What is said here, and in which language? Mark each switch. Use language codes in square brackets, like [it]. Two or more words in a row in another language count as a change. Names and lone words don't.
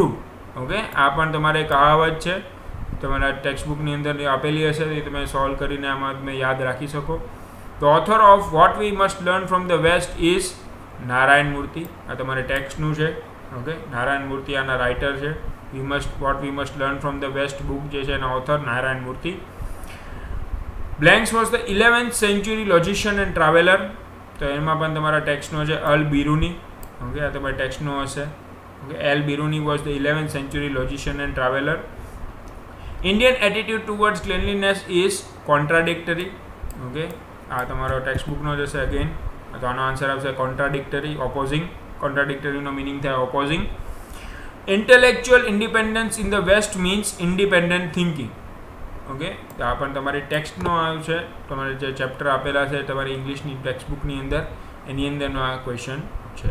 [gu] ઓકે, આ પણ તમારે કહાવત છે, તમારા ટેક્સ્ટબુકની અંદર આપેલી હશે, એ તમે સોલ્વ કરીને આમાં તમે યાદ રાખી શકો. [en] the author of What We Must Learn From The West is Narayana Murthy. [gu] આ તમારે ટેક્સ્ટનું છે, ઓકે, નારાયણ મૂર્તિ આના રાઇટર છે. વોટ વી મસ્ટ લર્ન ફ્રોમ ધ વેસ્ટ બુક જે છે એના ઓથર નારાયણ મૂર્તિ. [en] blanks was the 11th century logician and traveler. [gu] તો એમાં પણ તમારા ટેક્સ્ટનો છે અલ બિરુની. ઓકે, આ તમારે ટેક્સ્ટનો હશે. [en] okay, Al Biruni was the 11th century logician and traveler. Indian attitude towards cleanliness is contradictory. [gu] ઓકે, આ તમારો ટેક્સ્ટબુકનો જશે અગેન, તો આનો આન્સર આવશે કોન્ટ્રાડિક્ટરી, ઓપોઝિંગ. કોન્ટ્રાડિક્ટરીનો મિનિંગ થાય ઓપોઝિંગ. [en] intellectual independence in the West means independent thinking. [gu] ઓકે, તો આ પણ તમારી ટેક્સ્ટનો આવ્યું છે, તમારે જે ચેપ્ટર આપેલા છે તમારી ઇંગ્લિશની ટેક્સ્ટબુકની અંદર, એની અંદરનો આ ક્વેશ્ચન છે.